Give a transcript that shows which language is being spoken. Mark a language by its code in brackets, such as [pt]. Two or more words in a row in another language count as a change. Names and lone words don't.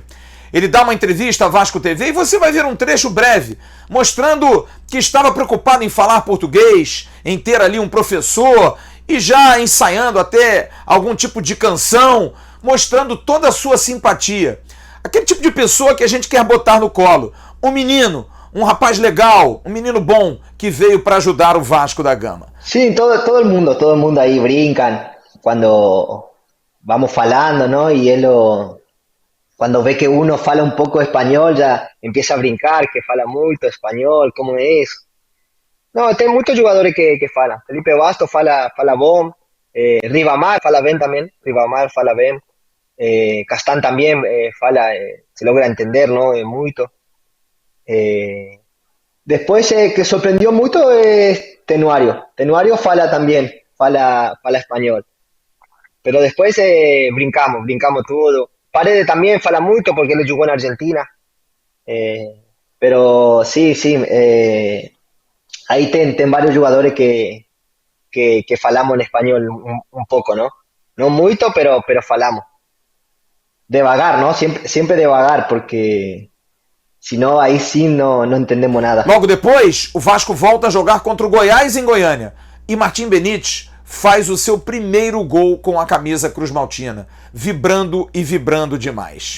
[pt] Ele dá uma entrevista à Vasco TV e você vai ver um trecho breve mostrando que estava preocupado em falar português, em ter ali um professor e já ensaiando até algum tipo de canção, mostrando toda a sua simpatia. Aquele tipo de pessoa que a gente quer botar no colo. Um menino, um rapaz legal, um menino bom que veio para ajudar o Vasco da Gama. [es] Sí, todo el mundo ahí brincan cuando vamos falando, ¿no? Y cuando ve que uno fala un poco español ya empieza a brincar, que fala mucho español, ¿cómo es? No, tem muchos jugadores que falan. Felipe Bastos [pt] fala bom, [es] Ribamar fala bien también, Ribamar fala bien, Castán también fala, se logra entender, ¿no? Mucho. Después que sorprendió mucho es Tenuario. Tenuario fala también, fala español. Pero después brincamos todo. Paredes también fala mucho porque él jugó en Argentina. Pero sí, ahí ten varios jugadores que falamos en español un poco, ¿no? No mucho, pero falamos. Devagar, ¿no? [pt] Siempre devagar, porque senão aí sim não entendemos nada. Logo depois, o Vasco volta a jogar contra o Goiás em Goiânia. E Martim Benítez faz o seu primeiro gol com a camisa cruz-maltina, vibrando e vibrando demais.